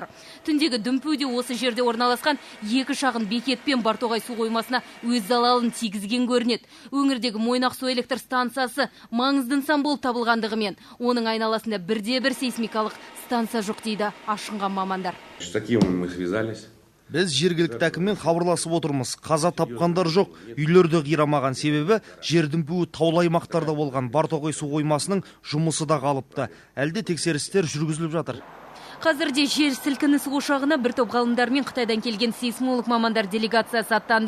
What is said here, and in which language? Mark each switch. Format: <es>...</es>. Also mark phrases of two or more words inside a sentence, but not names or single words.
<kk>Түндегі дүмпуде осы жерде орналасқан 2 шағын бекет пен Бартоғай су қоймасына өз залалын тигізген көрінеді. Өңірдегі Мойнақ су электр станциясы маңызды нысан болып табылғандығымен, оның айналасында бірде-бір сейсмикалық станция жоқ дейді ашынған мамандар.</kk> <ru>С таким мы связались.</ru> <kk>Біз жергілікті әкіммен хабарласып отырмыз. Қаза тапқандар жоқ, үйлерді қирамаған, себебі жер дүмпуі таулы аймақтарда болған. Бартоғай су қоймасының жұмысы да қалыпты. Әлде тексерістер жүргізіліп жатыр. Қазірде жер сілкінісі ошағына бір топ ғалымдар мен Қытайдан келген сейсмолог мамандар делегациясы аттанды.</kk>